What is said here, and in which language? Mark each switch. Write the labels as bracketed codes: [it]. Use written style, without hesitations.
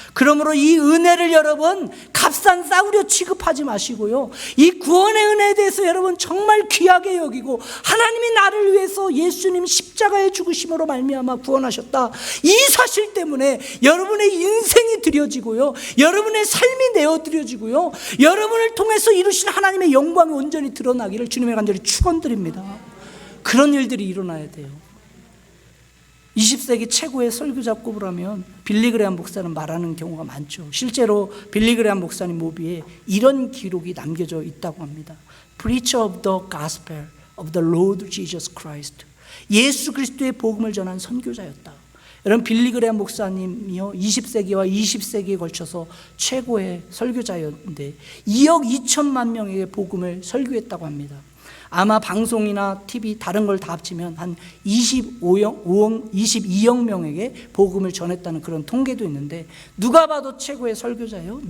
[ko] 그러므로 이 은혜를 여러분 값싼 싸구려 취급하지 마시고요, 이 구원의 은혜에 대해서 여러분 정말 귀하게 여기고, 하나님이 나를 위해서 예수님 십자가의 죽으심으로 말미암아 구원하셨다, 이 사실 때문에 여러분의 인생이 드려지고요, 여러분의 삶이 내어드려지고요, 여러분을 통해서 이루신 하나님의 영광이 온전히 드러나기를 주님의 간절히 축원드립니다. 그런 일들이 일어나야 돼요. 20세기 최고의 설교자 꼽으라면 빌리 그레이엄 목사는 말하는 경우가 많죠. 실제로 빌리 그레이엄 목사님 모비에 이런 기록이 남겨져 있다고 합니다. [en] Preacher of the Gospel of the Lord Jesus Christ. [ko] 예수 그리스도의 복음을 전한 선교자였다. 여러분 빌리 그레이엄 목사님이요 20세기와 20세기에 걸쳐서 최고의 설교자였는데 2억 2천만 명에게 복음을 설교했다고 합니다. 아마 방송이나 TV 다른 걸 다 합치면 한 22억 명에게 복음을 전했다는 그런 통계도 있는데, 누가 봐도 최고의 설교자예요.